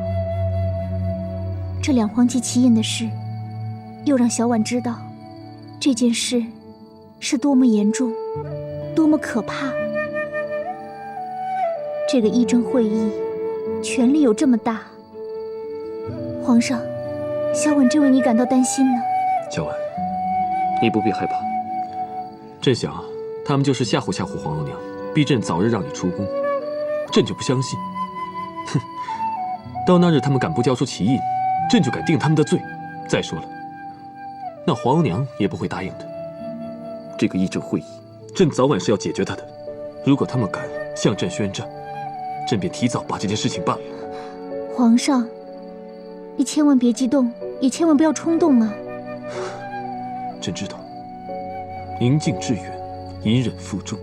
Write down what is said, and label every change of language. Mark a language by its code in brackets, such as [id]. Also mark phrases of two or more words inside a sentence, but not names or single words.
[zh] 這兩黃旗旗印的事，又讓小婉知道，這件事是多麼嚴重，多麼可怕。這個議政會議，權力有這麼大。皇上，小婉真為你感到擔心呢。小婉，你不必害怕。朕想啊，他們就是嚇唬嚇唬皇後娘，逼朕早日讓你出宮。朕就不相信。哼，到那日他們敢不交出旗印，朕就敢定他們的罪。再說了，那皇後娘也不會答應的。這個議政會議，朕早晚是要解決他的。如果他們敢向朕宣戰，朕便提早把這件事情辦了。皇上，你千萬別激動，也千萬不要衝動啊。朕知道。寧靜致遠，隱忍負重。